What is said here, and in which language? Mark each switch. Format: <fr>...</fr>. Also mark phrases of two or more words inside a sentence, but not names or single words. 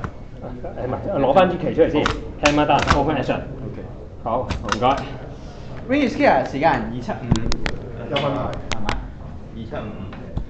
<yue>唔係，攞翻支旗出嚟先 ，</yue> <en>hammer down，open action。</en> <yue>OK。好，唔該。</yue> <en>Range clear，</en> <yue>時間275。有問題。係嘛？ 275。</yue>